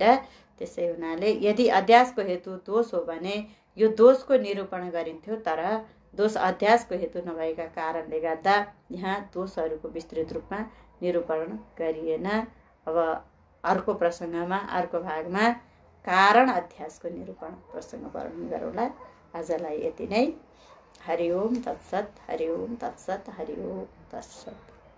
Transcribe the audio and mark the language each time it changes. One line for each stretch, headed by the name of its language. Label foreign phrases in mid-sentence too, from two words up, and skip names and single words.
Nepali: त्यसै हुनाले यदि अध्यासको हेतु दोष हो भने यो दोषको निरूपण गरिन्थ्यो, तर दोष अध्यासको हेतु नभएका कारणले गर्दा यहाँ दोषहरूको विस्तृत रूपमा निरूपण गरिएन। अब अर्को प्रसङ्गमा, अर्को भागमा कारण अध्यासको निरूपण प्रसङ्ग वर्णन गरौँला। आजलाई यति नै।
Sanskrit: हरि ओम तत्सत, हरि ओम तत्सत, हरि ओम तत्सत।